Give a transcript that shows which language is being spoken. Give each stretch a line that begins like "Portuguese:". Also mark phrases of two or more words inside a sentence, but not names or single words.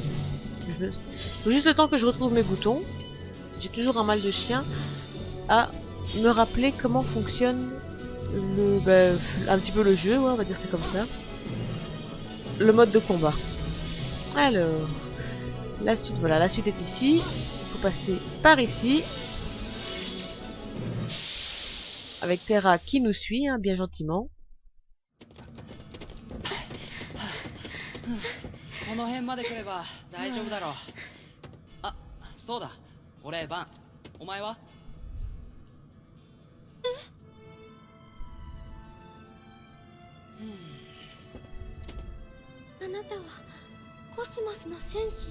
French: Faut juste le temps que je retrouve mes boutons. J'ai toujours un mal de chien à me rappeler comment fonctionne un petit peu le jeu, ouais, on va dire c'est comme ça. Le mode de combat. Alors, la suite, voilà, la suite est ici. Il faut passer par ici. Avec Terra qui nous suit, hein, bien gentiment.
Japanese: この辺まで来れば大丈夫だろう。あ、そうだ。俺バン。お前は？あなたはコスモスの戦士。